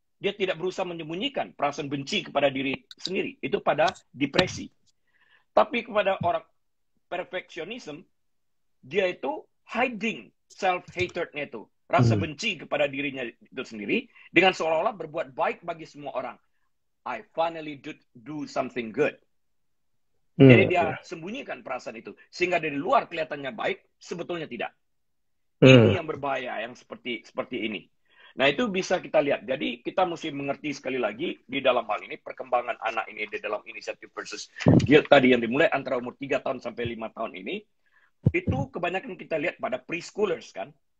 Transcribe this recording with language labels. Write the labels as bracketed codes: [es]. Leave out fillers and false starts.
[id] Dia tidak berusaha menyembunyikan perasaan benci kepada diri sendiri. Itu pada depresi. Tapi kepada orang perfeksionisme, dia itu [en] hiding self-hatred- [id] nya itu. Rasa benci kepada dirinya itu sendiri, dengan seolah-olah berbuat baik bagi semua orang. [en] I finally do something good. [id] Jadi dia sembunyikan perasaan itu. Sehingga dari luar kelihatannya baik, sebetulnya tidak. Ini yang berbahaya, yang seperti ini. Nah, itu bisa kita lihat. Jadi, kita mesti mengerti sekali lagi di dalam hal ini, perkembangan anak ini di dalam inisiatif versus guilt tadi yang dimulai antara umur 3 tahun sampai 5 tahun ini, itu kebanyakan kita lihat pada preschoolers, kan?